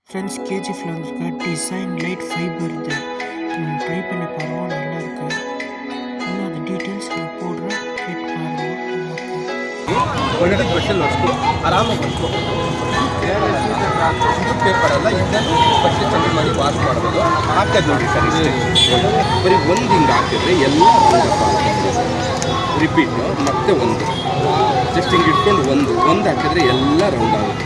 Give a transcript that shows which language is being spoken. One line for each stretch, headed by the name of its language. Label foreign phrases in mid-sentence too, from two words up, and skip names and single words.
Tamil: ஃப்ரெண்ட்ஸ் கேஜிஎஃப்ல வந்துருக்க டிசைன் லைட் ஃபைபர் இது ட்ரை பண்ணி பாருங்கள், நல்லா இருக்கு. இன்னும் அது டீட்டெயில்ஸ் நான் போடுறேன், கேட்டு பாருங்கள்.
Kannada: ಒಳ್ಳೆ ಸ್ಪೆಷಲ್ ವಸ್ತು ಆರಾಮಾಗಿ ಬಂತು. ಇದು ಪೇಪರ್ ಅಲ್ಲ, ಇದನ್ನು ಬಟ್ಟೆ ಚಂದ ಮಾಡಿ ವಾಶ್ ಮಾಡ್ಬೋದು. ಹಾಕೋದು ನೋಡಿ ಸರ್, ಇಷ್ಟೇ ಬರೀ ಒಂದು ಹಿಂಗೆ ಹಾಕಿದ್ರೆ ಎಲ್ಲ ರಿಪೀಟು ಮತ್ತೆ ಒಂದು ಜಸ್ಟ್ ಹಿಂಗೆ ಇಟ್ಕೊಂಡು ಒಂದು ಹಾಕಿದ್ರೆ ಎಲ್ಲ ರೌಂಡ್ ಆಗುತ್ತೆ.